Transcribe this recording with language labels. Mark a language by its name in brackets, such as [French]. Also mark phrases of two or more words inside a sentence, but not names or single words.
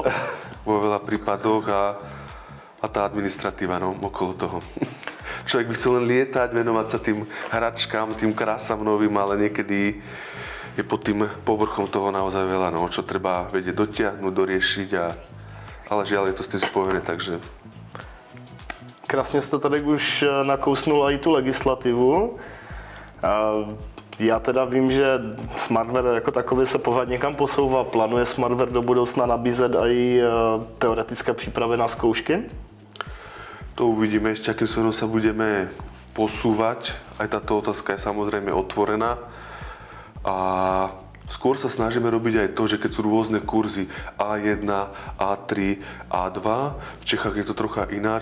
[Slovak] Vo veľa prípadoch a tá administratíva, no, okolo toho. Človek by chcel len lietať, venovať sa tým hračkám, tým krásam novým, ale niekedy je pod tým povrchom toho naozaj veľa, no, čo treba vedieť dotiahnuť, doriešiť ale žiaľ je to s tým spojené, takže... [Czech] Krásně jste tady už nakousnul i tu legislativu. Já teda vím, že Smartware jako takový se pořád někam posouvá. Plánuje Smartware do budoucna nabízet i teoretické přípravy na zkoušky? [Slovak] To uvidíme ešte, akým smerom sa budeme posúvať. Aj táto otázka je samozrejme otvorená. A skôr sa snažíme robiť aj to, že keď sú rôzne kurzy A1, A3, A2, v Čechách je to trocha ináč,